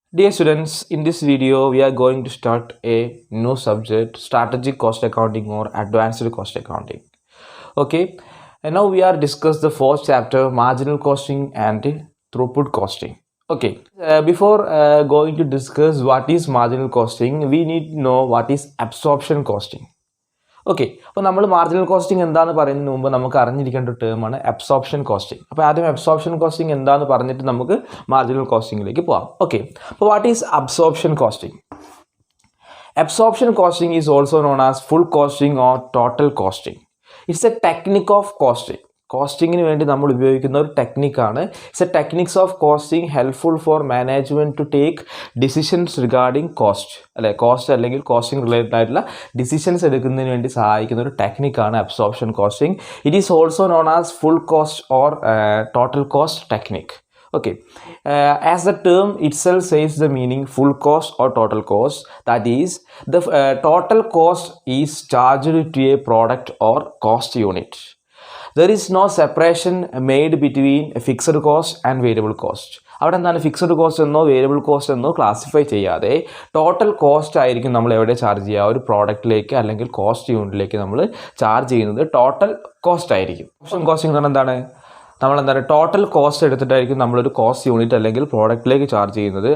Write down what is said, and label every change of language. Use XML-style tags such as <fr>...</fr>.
<en>Dear students, in this video we are going to start a new subject, strategic cost accounting or advanced cost accounting. Okay, and now we are discuss the fourth chapter, marginal costing and throughput costing. Okay, before going to discuss what is marginal costing, we need to know what is absorption costing.</en> <ml>Okay, അപ്പോൾ നമ്മൾ marginal costing എന്താണെന്ന് പറയുന്നതിന് മുമ്പ് നമുക്ക് അറിഞ്ഞിരിക്കേണ്ട ഒരു ടേമാണ് absorption costing. അപ്പോൾ ആദ്യം അബ്സോർപ്ഷൻ കോസ്റ്റിംഗ് എന്താണെന്ന് പറഞ്ഞിട്ട് നമുക്ക് മാർജിനൽ കോസ്റ്റിംഗിലേക്ക് പോകാം.</ml> <en>okay,</en> <ml>അപ്പോൾ</ml> <en>What is absorption costing? Absorption costing is also known as full costing or total costing. It's a technique of costing.</en> <ml>കോസ്റ്റിങ്ങിന് വേണ്ടി നമ്മൾ ഉപയോഗിക്കുന്ന ഒരു ടെക്നിക്കാണ്.</ml> <en>it's a techniques of costing helpful for management to take decisions regarding cost,</en> <ml>അല്ലെ cost അല്ലെങ്കിൽ costing related ആയിട്ടുള്ള decisions എടുക്കുന്നതിന് വേണ്ടി സഹായിക്കുന്ന ഒരു ടെക്നിക്കാണ് absorption costing.</ml> <en>It is also known as full cost or total cost technique. Okay, as the term itself says the meaning full cost or total cost, that is the total cost is charged to a product or cost unit. There is no separation made between a fixed cost and variable cost.</en> <ml>അവിടെ എന്താണ് fixed cost എന്നോ variable cost എന്നോ classify ചെയ്യാതെ total cost ആയിരിക്കും നമ്മൾ എവിടെ charge ചെയ്യുക, ഒരു പ്രോഡക്റ്റിലേക്ക് അല്ലെങ്കിൽ കോസ്റ്റ് യൂണിറ്റിലേക്ക് നമ്മൾ ചാർജ് ചെയ്യുന്നത് ടോട്ടൽ കോസ്റ്റ് ആയിരിക്കും. ഓപ്ഷൻ കോസ്റ്റിംഗ് എന്ന് പറഞ്ഞാൽ എന്താണ്? നമ്മളെന്താണ് ടോട്ടൽ കോസ്റ്റ് എടുത്തിട്ടായിരിക്കും നമ്മളൊരു കോസ്റ്റ് യൂണിറ്റ് അല്ലെങ്കിൽ പ്രോഡക്റ്റിലേക്ക് ചാർജ് ചെയ്യുന്നത്.</ml>